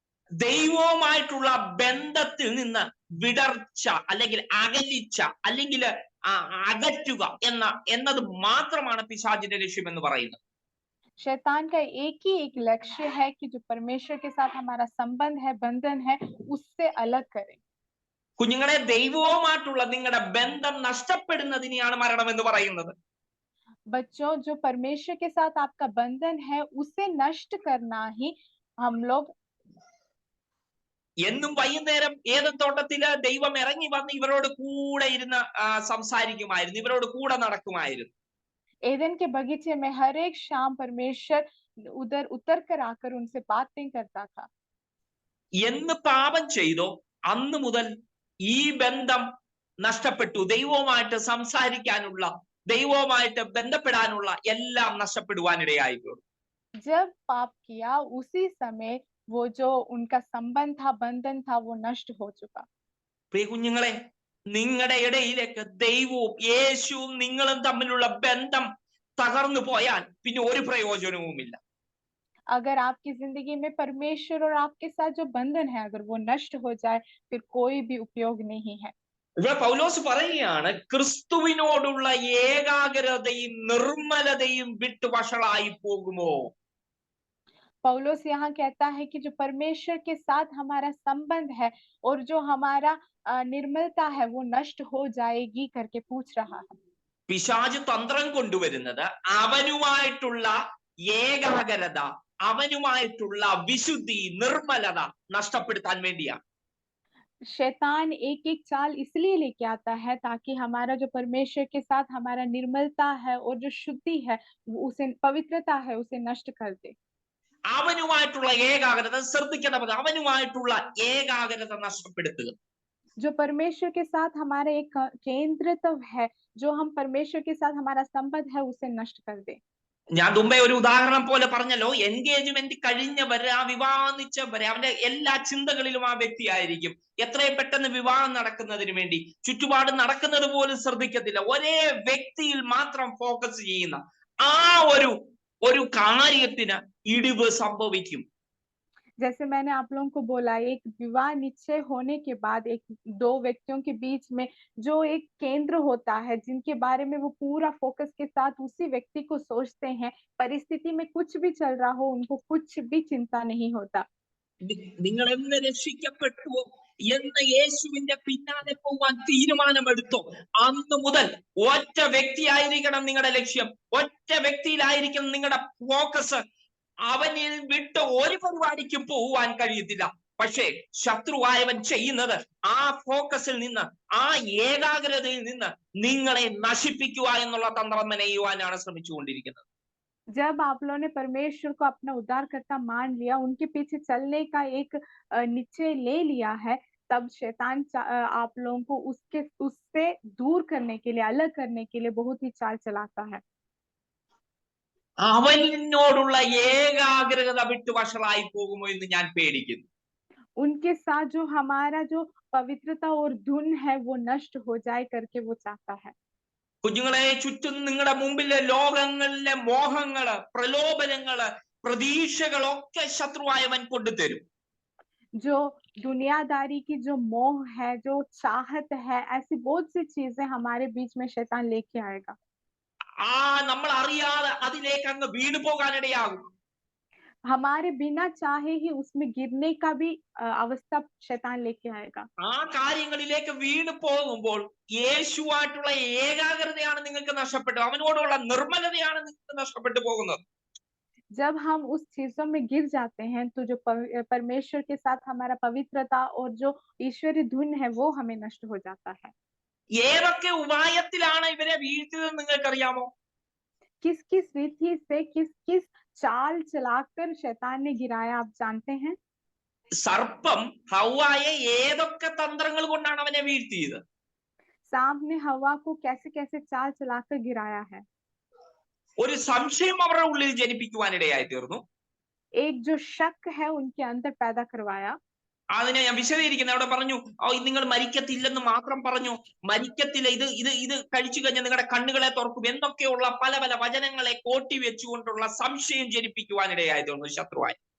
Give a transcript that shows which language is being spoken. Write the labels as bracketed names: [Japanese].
[Malayalam] ദൈവവുമായിട്ടുള്ള ബന്ധത്തിൽ നിന്ന് വിടർച്ച അല്ലെങ്കിൽ അകലിച്ച അല്ലെങ്കിൽ അകറ്റുക എന്നത് മാത്രമാണ് പിശാചിന്റെ ലക്ഷ്യം എന്ന് പറയുന്നത്. [Hindi] शैतान का एक ही एक लक्ष्य है कि जो परमेश्वर के साथ हमारा संबंध है, बंधन है, उससे अलग करें. [Malayalam] കുഞ്ഞുങ്ങളെ, ദൈവവുമായിട്ടുള്ള നിങ്ങളുടെ ബന്ധം നഷ്ടപ്പെടുന്നതിനെയാണ് മരണം എന്ന് പറയുന്നത്. [Hindi] बच्चों, जो परमेश्वर के साथ आपका बंधन है उसे नष्ट करना ही हम लोग. [Malayalam] എന്നും വൈകുന്നേരം ഏത് തോട്ടത്തില് ദൈവം ഇറങ്ങി വന്ന് ഇവരോട് കൂടെ ഇരുന്ന് സംസാരിക്കുമായിരുന്നു, ഇവരോട് കൂടെ നടക്കുമായിരുന്നു. [Hindi] एदन के बगीचे में हर एक शाम परमेश्वर उधर उतर कर आकर उनसे बातें करता था. [Malayalam] എന്ന് പാപം ചെയ്തോ അന്ന് മുതൽ ഈ ബന്ധം നഷ്ടപ്പെട്ടു. ദൈവവുമായിട്ട് സംസാരിക്കാനുള്ള, ദൈവവുമായിട്ട് ബന്ധപ്പെടാനുള്ള എല്ലാം നഷ്ടപ്പെടുവാനിടയായിട്ടുണ്ട്. [Hindi] जब पाप किया उसी समय वो जो उनका संबंध था, बंधन था, वो नष्ट हो चुका. [Malayalam] പ്രിയ കുഞ്ഞുങ്ങളെ, നിങ്ങളുടെ ഇടയിലേക്ക് ദൈവവും യേശുവും നിങ്ങളും തമ്മിലുള്ള ബന്ധം തകർന്നു പോയാൽ പിന്നെ ഒരു പ്രയോജനവുമില്ല. [Hindi] अगर आपकी जिंदगी में परमेश्वर और आपके साथ जो बंधन है अगर वो नष्ट हो जाए, फिर कोई भी उपयोग नहीं है. [Malayalam] ഇവിടെ പൗലോസ് പറയുകയാണ്, ക്രിസ്തുവിനോടുള്ള ഏകാഗ്രതയും നിർമ്മലതയും വിട്ടു വഷളായി പോകുമോ? [Hindi] पौलुस यहाँ कहता है कि जो परमेश्वर के साथ हमारा संबंध है और जो हमारा निर्मलता है वो नष्ट हो जाएगी करके पूछ रहा है. [Malayalam] പിശാച് തന്ത്രം കൊണ്ടുവരുന്നത് അവനുമായിട്ടുള്ള ഏകാഗ്രത, അവനുമായിട്ടുള്ള വിശുദ്ധി, നിർമ്മലത നഷ്ടപ്പെടുത്താൻ വേണ്ടിയാണ്. [Hindi] शैतान एक एक चाल इसलिए लेके आता है ताकि हमारा जो परमेश्वर के साथ हमारा निर्मलता है और जो शुद्धि है, वो उसे पवित्रता है, उसे नष्ट कर दे. [Malayalam] അവനുമായിട്ടുള്ള ഏകാഗ്രത ശ്രദ്ധിക്കണം, അവനുമായിട്ടുള്ള ഏകാഗ്രത നഷ്ടപ്പെടുത്തുക. [Hindi] जो परमेश्वर के साथ हमारा एक केंद्रित्व है, जो हम परमेश्वर के साथ हमारा संबंध है, उसे नष्ट कर दे. [Malayalam] ഞാൻ മുമ്പേ ഒരു ഉദാഹരണം പോലെ പറഞ്ഞല്ലോ, എൻഗേജ്മെന്റ് കഴിഞ്ഞവര്, ആ വിവാഹം നിശ്ചയവരെ അവന്റെ എല്ലാ ചിന്തകളിലും ആ വ്യക്തി ആയിരിക്കും. എത്രയും പെട്ടെന്ന് വിവാഹം നടക്കുന്നതിന് വേണ്ടി ചുറ്റുപാട് നടക്കുന്നത് പോലും ശ്രദ്ധിക്കത്തില്ല. ഒരേ വ്യക്തിയിൽ മാത്രം ഫോക്കസ് ചെയ്യുന്ന ആ ഒരു കാര്യത്തിന് ഇടിവ് സംഭവിക്കും. [Hindi] जैसे मैंने आप लोगों को बोला, एक विवाह निश्चय होने के बाद एक दो व्यक्तियों के बीच में जो एक केंद्र होता है, जिनके बारे में वो पूरा फोकस के साथ उसी व्यक्ति को सोचते हैं, परिस्थिति में कुछ भी चल रहा हो उनको कुछ भी चिंता नहीं होता। [Malayalam] നിങ്ങൾ എന്ന് രക്ഷിക്കപ്പെട്ടുവോ, എന്ന് യേശുവിന്റെ പിന്നാലെ പോവാൻ തീരുമാനമെടുത്തോ, അന്ന് മുതൽ ഒറ്റ വ്യക്തിയായിരിക്കണം നിങ്ങളുടെ ലക്ഷ്യം, ഒറ്റ വ്യക്തിയിലായിരിക്കണം നിങ്ങളുടെ ഫോക്കസ്. അവനിൽ വിട്ട് ഒരു പരിപാടിക്കും പോവാൻ കഴിയത്തില്ല. പക്ഷേ ശത്രുവായവൻ ചെയ്യുന്നത് ആ ഫോക്കസിൽ നിന്ന്, ആ ഏകാഗ്രതയിൽ നിന്ന് നിങ്ങളെ നശിപ്പിക്കുക എന്നുള്ള തന്ത്രം മെനയുവാനാണ് ശ്രമിച്ചുകൊണ്ടിരിക്കുന്നത്. [Hindi] जब आप लोगों ने परमेश्वर को अपना उद्धारकर्ता मान लिया, उनके पीछे चलने का एक निश्चय ले लिया है, तब शैतान आप लोगों को उससे दूर करने के लिए, अलग करने के लिए बहुत ही चाल चलाता है। [Malayalam] അവനോടുള്ള ഏകാഗ്രത വിട്ട് വഷളായി പോകുമോ എന്ന് ഞാൻ പേടിക്കുന്നു. [Hindi] उनके साथ जो हमारा जो पवित्रता और धुन है वो नष्ट हो जाए करके वो चाहता है। [Malayalam] കുഞ്ഞുങ്ങളെ, ചുറ്റും നിങ്ങളുടെ മുമ്പിലെ ലോകങ്ങളിലെ മോഹങ്ങള്, പ്രലോഭനങ്ങള്, പ്രതീക്ഷകളൊക്കെ ശത്രുവായവൻ കൊണ്ടുതരും. [Hindi] जो दुनियादारी की जो मोह है, जो चाहत है, ऐसी बहुत सी चीजें हमारे बीच में शैतान लेके आएगा। [Malayalam] നമ്മൾ അറിയാതെ അതിലേക്ക് അങ്ങ് വീണു പോകാനിടയാകും. [Hindi] हमारे बिना चाहे ही उसमें गिरने का भी अवस्था शैतान लेके आएगा। [Malayalam] ആ കാര്യങ്ങളിലേക്ക് വീണു പോകുമ്പോൾ യേശുവായിട്ടുള്ള ഏകാഗ്രതയാണ് നിങ്ങൾക്ക് നഷ്ടപ്പെട്ടത്, അവനോടുള്ള നിർമ്മലതയാണ് നിങ്ങൾക്ക് നഷ്ടപ്പെട്ടു പോകുന്നത്. [Hindi] जब हम उस चीजों में गिर जाते हैं तो जो परमेश्वर के साथ हमारा पवित्रता और जो ईश्वरीय धुन है वो हमें नष्ट हो जाता है। [Malayalam] ഏതൊക്കെ ഉപായത്തിലാണ് ഇവരെ വീഴ്ത്തിയതെന്ന് നിങ്ങൾക്കറിയാമോ? [Hindi] किस किस रीति से, किस किस चाल चलाकर शैतान ने गिराया, आप जानते हैं? [Malayalam] സർപ്പം ഹവ്വായെ ഏതൊക്കെ തന്ത്രങ്ങൾ കൊണ്ടാണ് അവനെ വീഴ്ത്തിയത്? [Hindi] सांप ने हवा को कैसे कैसे चाल चलाकर गिराया है। [Malayalam] ഒരു സംശയം അവരുടെ ഉള്ളിൽ ജനിപ്പിക്കുവാനിടയായി തീർന്നു. [Hindi] एक जो शक है उनके अंदर पैदा करवाया। [Malayalam] അതിനെ ഞാൻ വിശദീകരിക്കുന്നത് അവിടെ പറഞ്ഞു, നിങ്ങൾ മരിക്കത്തില്ലെന്ന് മാത്രം പറഞ്ഞു, മരിക്കത്തില്ല, ഇത് കഴിച്ചു കഴിഞ്ഞാൽ നിങ്ങളുടെ കണ്ണുകളെ തുറക്കും എന്നൊക്കെയുള്ള പല പല വചനങ്ങളെ കോട്ടി വെച്ചുകൊണ്ടുള്ള സംശയം ജനിപ്പിക്കുവാനിടയായി തീർന്നു ശത്രുവായി.